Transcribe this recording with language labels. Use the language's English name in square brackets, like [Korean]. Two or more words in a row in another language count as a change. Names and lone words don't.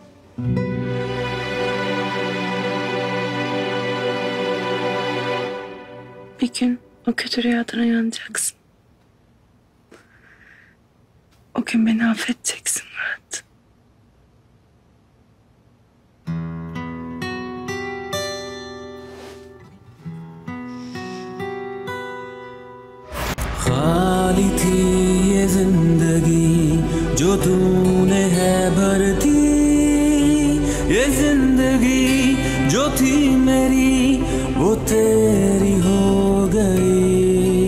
[Turkish] Bir gün o kötü rüyadan uyanacaksın. O gün beni affedeceksin Murat. [Hindi] खाली थी ये जिंदगी जो तूने है भरती, ये जिंदगी जो थी मेरी वो तेरी हो गई।